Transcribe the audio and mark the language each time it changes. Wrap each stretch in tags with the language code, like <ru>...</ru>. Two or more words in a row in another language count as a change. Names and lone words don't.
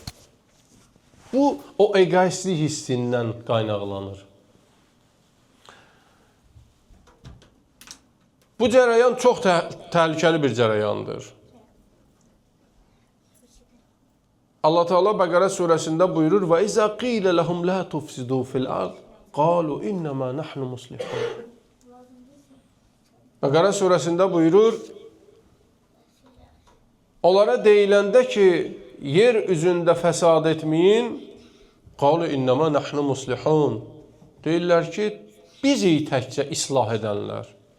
<az>Bu, o egoistlik hissindən qaynaqlanır. Bu cərəyan çox təhlükəli bir cərəyandır. Allah Teala Bəqərə surəsində buyurur:</az> <ar>"وَإِذَا قِيلَ لَهُمْ لَا تُفْسِدُوا فِي الْأَرْضِ قَالُوا إِنَّمَا نَحْنُ مُصْلِحُونَ."</ar> <az>Bəqərə surəsində buyurur: onlara deyiləndə ki, yer üzündə fəsad etməyin,</az> <ar>قَالُوا إِنَّمَا نَحْنُ مُصْلِحُونَ.</ar> <az>Deyirlər ki, bizik təkcə islah edənlər.</az>